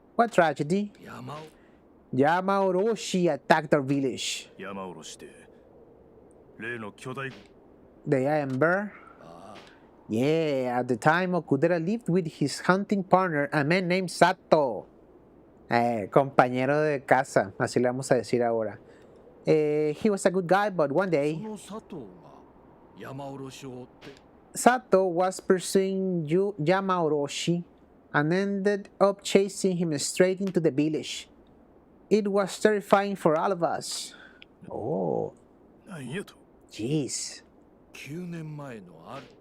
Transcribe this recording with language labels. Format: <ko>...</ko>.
<en>What tragedy?</en> <ja>山を</ja> <en>Yama Orochi attacked our village.</en> <ja>山下ろして例の巨大</ja> <en>The Iron Bear? ああ Yeah, at the time Okudera lived with his hunting partner, a man named Sato.</en> <es>Compañero de casa, así le vamos a decir ahora.</es> <en>He was a good guy, but one</en> <ja>そ</ja> <en>day</en> <ja>の佐藤が山下ろしを追って</ja> <en>Sato was pursuing Yama Orochi and ended up chasing him straight into the village. It was terrifying for all of us. Oh,</en> <ja>なんやと</ja> <en>jeez.</en> <ja>9年前のある</ja>